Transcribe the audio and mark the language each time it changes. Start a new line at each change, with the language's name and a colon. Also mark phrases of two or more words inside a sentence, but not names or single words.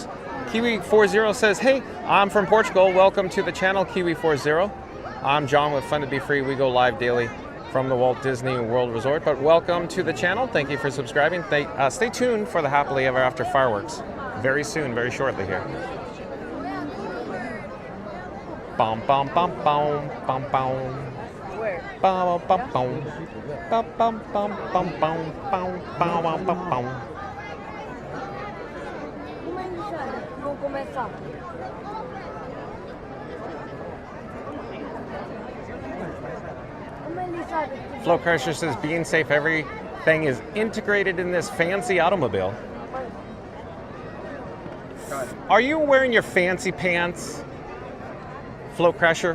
English: Kiwi 40 says, hey, I'm from Portugal. Welcome to the channel, Kiwi 40. I'm John with Fun to Be Free. We go live daily from the Walt Disney World Resort. But welcome to the channel. Thank you for subscribing. Stay tuned for the Happily Ever After fireworks very soon, very shortly here. Bum bum bum bum bum bum. Where? Bum bum bum bum bum bum bum bum bum bum bum bum.
Portuguese: Vamos começar.
English: Flow Crusher says, being safe, everything is integrated in this fancy automobile. Are you wearing your fancy pants, Flow Crusher?